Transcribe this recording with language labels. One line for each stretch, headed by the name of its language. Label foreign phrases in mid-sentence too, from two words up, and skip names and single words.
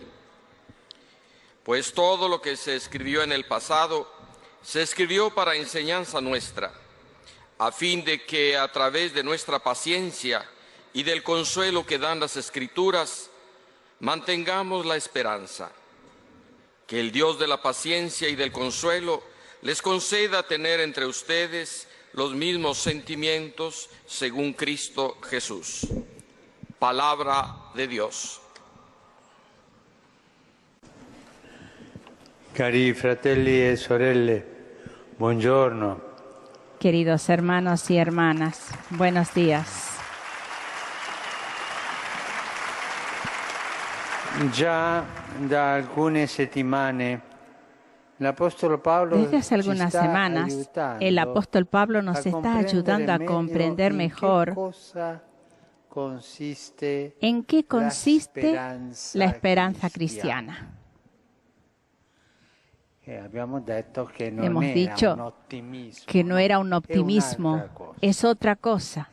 Spanish: Pues todo lo que se escribió en el pasado se escribió para enseñanza nuestra, a fin de que a través de nuestra paciencia y del consuelo que dan las Escrituras, mantengamos la esperanza. Que el Dios de la paciencia y del consuelo les conceda tener entre ustedes los mismos sentimientos según Cristo Jesús. Palabra de Dios.
Italian: Cari fratelli e sorelle, buongiorno.
Spanish: Queridos hermanos y hermanas, buenos días.
Italian: Già da alcune settimane l'Apostolo Paolo
Spanish: Desde hace algunas semanas, el apóstol Pablo nos está ayudando a comprender mejor en qué consiste la esperanza cristiana. Hemos dicho que no era un optimismo, es otra cosa.